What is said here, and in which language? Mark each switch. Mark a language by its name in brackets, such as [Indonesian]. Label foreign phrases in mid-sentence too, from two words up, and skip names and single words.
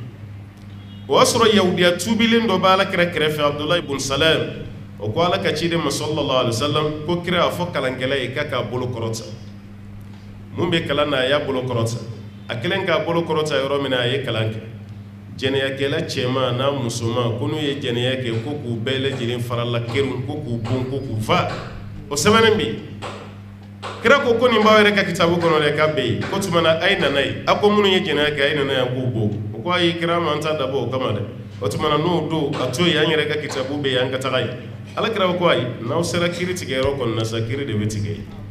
[Bambara] o y'a sɔrɔ yahudiya tuubilen dɔ bɛ ala kira kɛrɛfɛ Abdulahi ibn Salam o ko ala ka ciden ma [Arabic] صلى الله عليه وسلم [Bambara] ko kira a fɔ kalankɛla ye k'a bolo kɔrɔta mun bɛ kalan na a y'a bolo kɔrɔta a kɛlen k'a bolo kɔrɔta yɔrɔ min na a ye kalan kɛ jɛnɛyakɛla cɛman n'a musoman ko n'u ye jɛnɛya kɛ ko k'u bɛɛ lajɛlen farala kerun ko k'u bon ko k'u fa o sɛbɛnnen bɛ yen kira ko nin b'aw yɛrɛ ka kitabu kɔnɔ dɛ k'a bɛ yen ko tuma na a ye nana ye a ko minnu ye jɛnɛya kɛ a ye nana yan k'u bon o ko ayi kira ma an t'a dabɔ o kama dɛ o tuma na n'o don a to yen an yɛrɛ ka kitabu bɛ yen an ka taga yen ala kira ko ayi n'aw sera kiiri tigɛ yɔrɔ kɔni na sa kiiri de bɛ tigɛ yen